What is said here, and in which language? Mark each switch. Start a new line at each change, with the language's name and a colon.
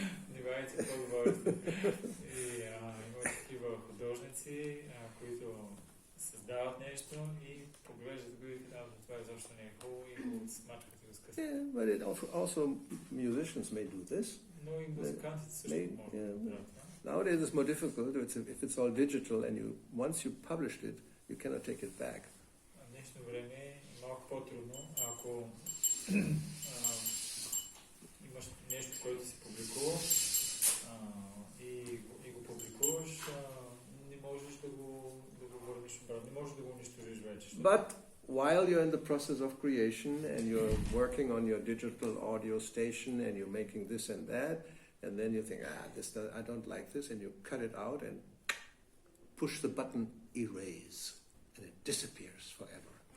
Bulgarian: Внимавайте какво говорите. И има такива художници, които създават нещо и поглеждат го и казват, това изобщо не е хубаво и го смачкат и го скъсват.
English: Yeah, but it also musicians may do this.
Bulgarian: Но и музикантите също могат да правят това.
English: Nowadays it's more difficult. If it's all digital and once you published it, you cannot take it back.
Bulgarian: В днешно време е малко по-трудно, ако имаш нещо, което си публикувал и го публикуваш, не можеш да го върнеш обратно, не можеш да го унищожиш вече.
English: But while you're in the process of creation and you're working on your digital audio station and you're making this and that, and then you think, I don't like this, and you cut it out and push the button erase, and it disappears forever.